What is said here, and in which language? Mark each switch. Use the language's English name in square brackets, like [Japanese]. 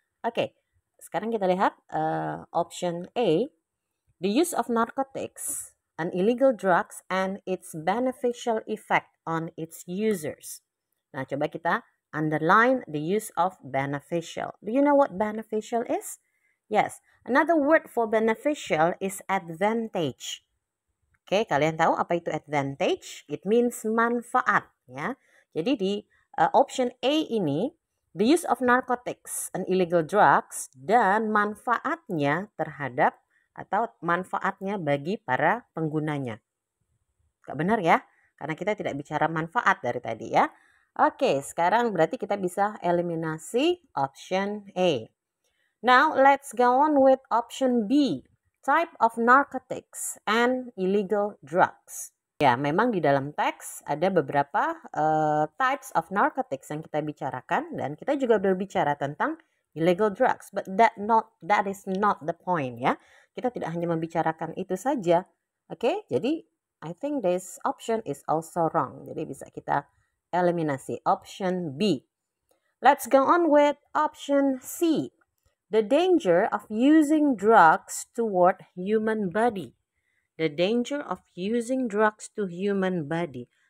[Indonesian] Oke, sekarang kita lihat [English] option A, the use of narcotics, an illegal drugs, and its beneficial effect on its users. [Indonesian] Nah, coba kita [English] underline the use of beneficial. Do you know what beneficial is? Yes, another word for beneficial is advantage. [Indonesian] Oke, kalian tahu apa itu advantage? [English] It means [Indonesian] manfaat ya. Jadi di option A ini, [English] the use of narcotics and illegal drugs, [Indonesian] dan manfaatnya terhadap atau manfaatnya bagi para penggunanya. Gak benar ya, karena kita tidak bicara manfaat dari tadi ya. Oke, sekarang berarti kita bisa eliminasi option A. [English] Now let's go on with option B, type of narcotics and illegal drugs. [Indonesian] Ya, memang di dalam teks ada beberapa [English] types of narcotics [Indonesian] yang kita bicarakan, dan kita juga berbicara tentang [English] illegal drugs, but that is not the point [Indonesian] ya. Kita tidak hanya membicarakan itu saja. Oke, jadi [English] I think this option is also wrong. [Indonesian] Jadi bisa kita eliminasi option B. [English] Let's go on with option C, the danger of using drugs toward human body. The danger of using drugs to human body.